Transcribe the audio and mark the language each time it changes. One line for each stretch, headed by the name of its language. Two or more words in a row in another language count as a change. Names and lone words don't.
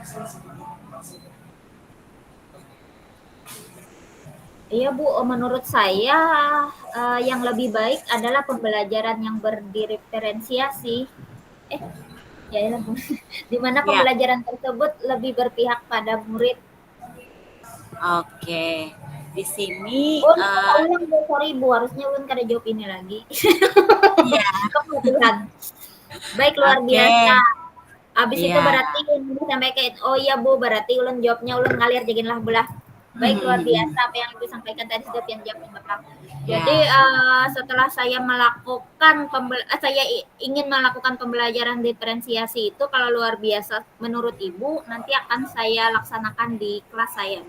Indonesian: Iya Bu, menurut saya yang lebih baik adalah pembelajaran yang berdiferensiasi. Ya, ya Bu. Di mana Ya, pembelajaran tersebut lebih berpihak pada murid. oke. Di sini Oh, kata ulang Bu, sorry Bu,
Banjar: harusnya Ulun kada jawab ini lagi.
Indonesian: iya, Kebetulan. Baik, luar oke. biasa. Habis itu Iya.
Banjar: berarti Ulun sampai kayak, oh iya Bu, berarti Ulun jawabnya Ulun ngalir jaginlah belah.
Indonesian: Baik, luar biasa apa yang Ibu sampaikan tadi sudah pian jawab yang belakang. Jadi Ya. setelah saya melakukan saya ingin melakukan pembelajaran diferensiasi itu kalau luar biasa menurut Ibu nanti akan saya laksanakan di kelas saya, Bu.